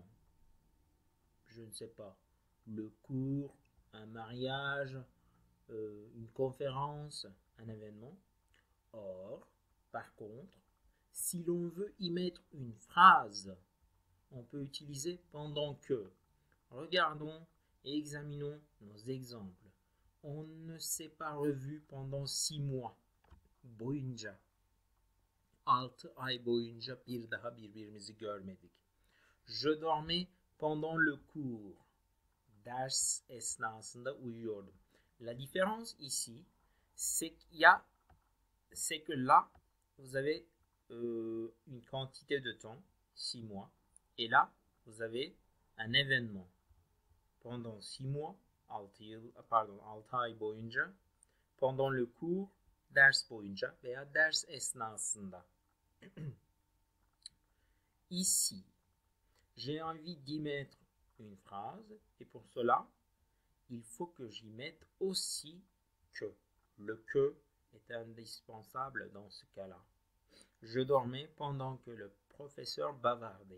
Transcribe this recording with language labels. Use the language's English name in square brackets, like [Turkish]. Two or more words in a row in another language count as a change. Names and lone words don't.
[French] Je ne sais pas, le cours, un mariage, une conférence, un événement. Or, par contre, si l'on veut y mettre une phrase, on peut utiliser pendant que. Regardons et examinons nos exemples. On ne s'est pas revu pendant 6 mois boyunca. [Turkish] 6 ay boyunca bir daha birbirimizi görmedik. [French] Je dormais pendant le cours. [Turkish] Ders esnasında uyuyordum. [French] La différence ici, c'est que là, vous avez une quantité de temps, 6 mois, et là, vous avez un événement. Pendant 6 mois, [Turkish] 6 ay boyunca, [French] pendant le cours, [Turkish] ders boyunca veya ders esnasında. [French] Ici, j'ai envie d'y mettre une phrase et pour cela, il faut que j'y mette aussi que. Le que est indispensable dans ce cas-là. Je dormais pendant que le professeur bavardait.